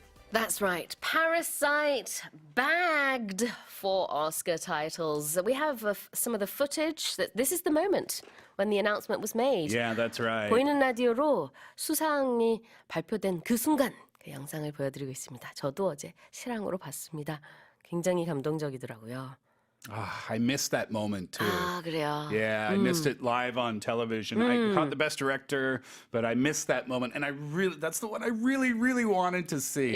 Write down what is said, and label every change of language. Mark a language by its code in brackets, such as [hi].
[en] That's right. Parasite bagged 4 Oscar titles. We have some of the footage. This is the moment when the announcement was made. Yeah, that's right. [ko] 보이는 라디오로 수상이 발표된 그 순간 그 영상을 보여드리고 있습니다. 저도 어제 실황으로 봤습니다. 굉장히 감동적이더라고요. [en] I missed that moment too. [ko] 아, 그래요. [en] Yeah, I missed it live on television. I caught the best director, but I missed that moment, and that's the one I really wanted to see.